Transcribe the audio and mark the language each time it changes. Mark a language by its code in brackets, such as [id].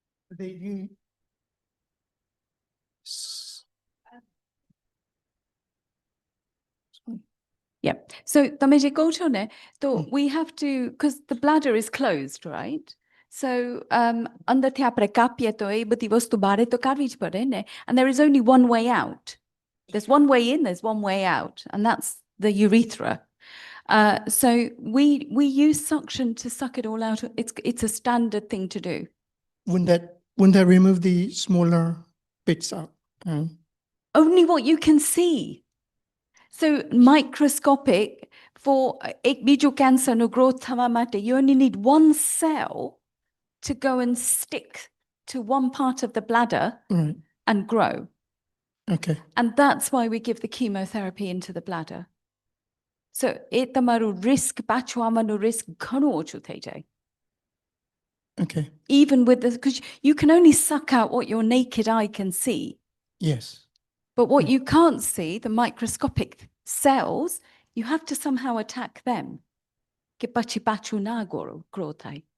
[en] They do. Yeah. So [gu] તમે જે કહો છો ને, તો [en] we have to, because the bladder is closed, right? [gu] So અંદરથી આપણે કાપીએ તો એ બધી વસ્તુ બહારે તો કાઢવી જ પડે ને. [en] And there is only one way out. There's one way in, there's one way out, and that's the urethra. So we use suction to suck it all out. It's a standard thing to do. Wouldn't that remove the smaller bits out? Only what you can see. So microscopic for [gu] એક બીજું [en] cancer no growth [gu] થવા માટે, [en] you only need one cell to go and stick to one part of the bladder Right. and grow. Okay. And that's why we give the chemotherapy into the bladder. [gu] So એ તમારું risk, પાછું આવવાનું risk ઘણું ઓછું થઈ જાય. [en] Okay. Even with the, because you can only suck out what your naked eye can see. Yes. But what you can't see, the microscopic cells, you have to somehow attack them. [gu] કે પછી પાછું ના grow થાય.